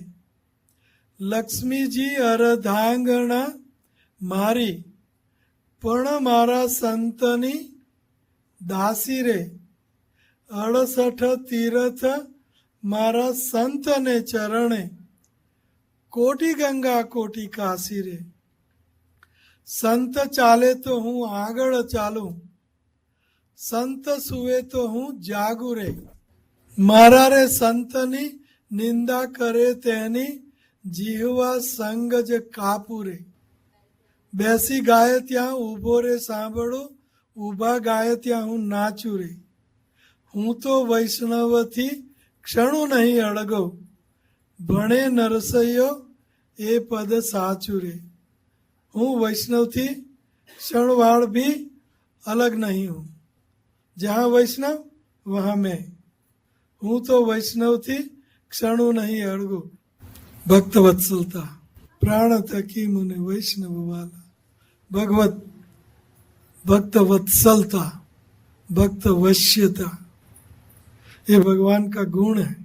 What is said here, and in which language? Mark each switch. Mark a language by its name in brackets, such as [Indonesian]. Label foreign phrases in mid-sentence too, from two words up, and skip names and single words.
[Gujarati] લક્ષ્મી જી અર્ધાંગના મારી, પણ મારા સંતની દાસી રે, 68 તીર્થ મારા સંત ને ચરણે, કોટિ ગંગા કોટિ કાશી રે। સંત ચાલે તો હું આગળ ચાલું, સંત સૂવે તો હું જાગું રે। મારા રે સંતની નિંદા કરે તેની, જીવા સંગજ કાપું રે। બેસી ગાય ત્યાં ઊભો રે સાંભળો, ઊભા ગાય ત્યાં હું નાચું રે। હું તો વૈષ્ણવથી ક્ષણું નહીં અળગો, ભણે નરસૈયો એ પદ સાચું રે। હું વૈષ્ણવથી ક્ષણવાળ [Hindi] भी अलग नहीं हूँ, जहाँ वैष्णव वहाँ मैं हूँ। [Gujarati] તો વૈષ્ણવથી ક્ષણું નહીં અળગો। ભક્ત વત્સલતા, પ્રાણ થકી મુને વૈષ્ણવ વહાલા। [Hindi] भगवत भक्त वत्सलता, भक्त वश्यता, ये भगवान का गुण है।